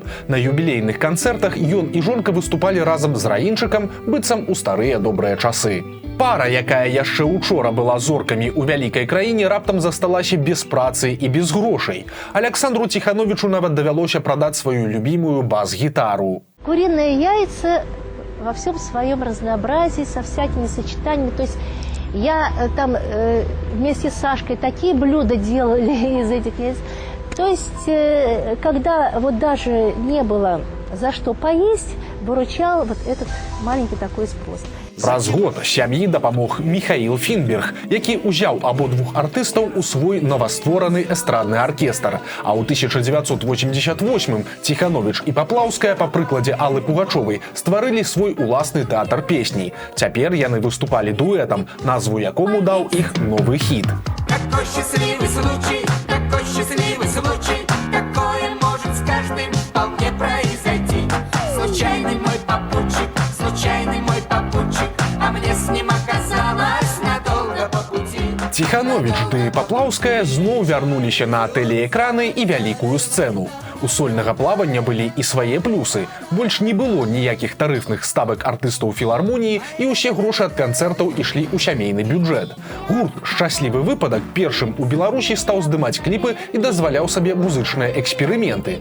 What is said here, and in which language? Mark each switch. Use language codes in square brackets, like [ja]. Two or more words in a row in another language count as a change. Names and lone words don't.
[be] На юбілейных канцэртах ён і жонка выступалі разам з Раінчыкам, быццам у старыя добрыя часы. Пара, якая яшчэ учора была зоркамі ў вялікай краіне, раптам засталася без працы і без грошай. Александру Ціхановічу нават давялося прадаць сваю любімую бас-гітару. [ru] Куриные яйца во всем своем разнообразии, со всякими сочетаниями. То есть я там вместе с Сашкой такие блюда делали из этих яиц. То есть, когда вот даже не было за что поесть, выручал вот этот маленький такой способ. [be] Праз год сям'і дапамог Міхаіл Фінберг, які ўзяў абодвух артыстаў у свой новаствораны эстрадны аркестр. А ў 1988-м Ціхановіч і Паплаўская па прыкладзе Аллы Пугачовай стварылі свой уласны тэатр песні. Цяпер яны выступалі дуэтам, назву якому даў іх новы хіт. [ru] Какой счастливый случай, какой счастливый случай, такое может с каждым вполне произойти. Случайный мой попутчик, случайный мой попутчик, а мне с ним оказалось надолго по пути. [be] Ціхановіч ды Паплаўская зноў вярнуліся на тэлеэкраны і вялікую сцэну. У сольнага плавання былі і свае плюсы. Больш не было ніякіх тарыфных ставак артыстаў філармоніі і ўсе грошы ад канцэртаў ішлі ў сямейны бюджэт. Гурт «Шчаслівы выпадак» першым у Беларусі стаў здымаць кліпы і дазваляў сабе музычныя эксперыменты.